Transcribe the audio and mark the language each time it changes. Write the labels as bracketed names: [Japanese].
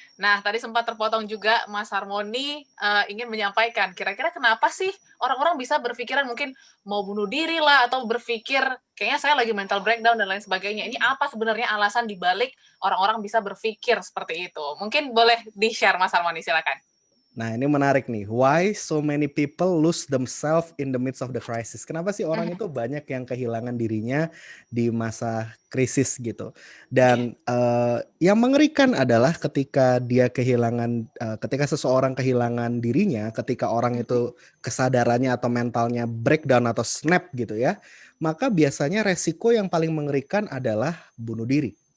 [Indonesian] Nah, tadi sempat terpotong juga Mas Harmoni ingin menyampaikan, kira-kira kenapa sih orang-orang bisa berpikiran mungkin mau bunuh diri lah atau berpikir kayaknya saya lagi mental breakdown dan lain sebagainya. Ini apa sebenarnya alasan dibalik orang-orang bisa berpikir seperti itu? Mungkin boleh di-share Mas Harmoni, silakan. Nah, ini menarik nih. [English] Why so many people lose themselves in the midst of the crisis? [Indonesian] Kenapa sih orang itu banyak yang kehilangan dirinya di masa krisis gitu? Dan yang mengerikan adalah ketika dia kehilangan, ketika seseorang kehilangan dirinya, ketika orang itu kesadarannya atau mentalnya breakdown atau snap gitu ya, maka biasanya resiko yang paling mengerikan adalah bunuh diri.